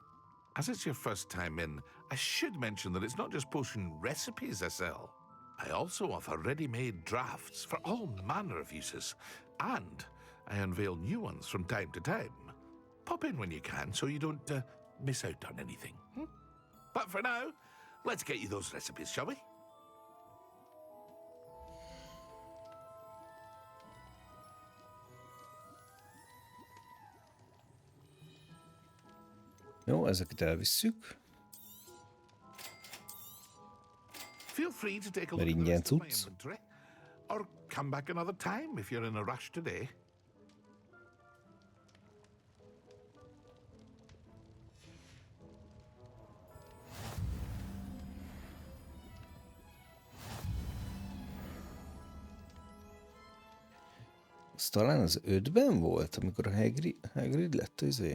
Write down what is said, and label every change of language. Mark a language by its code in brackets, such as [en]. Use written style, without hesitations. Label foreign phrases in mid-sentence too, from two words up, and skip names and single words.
[en] As it's your first time in, I should mention that it's not just potion recipes I sell. I also offer ready-made drafts for all manner of uses, and I unveil new ones from time to time. Pop in when you can so you don't miss out on anything. But for now, let's get you those recipes, shall we? [hu] Jó, ezeket elvisszük. [en] Feel free to take a [hu] Mert [en] look at the [hu] ingyen [en] rest of my [hu] tudsz. [en] inventory, or come back another time if you're in a rush today. [hu] Az talán az 5-ben volt, amikor a Hagrid lett izé?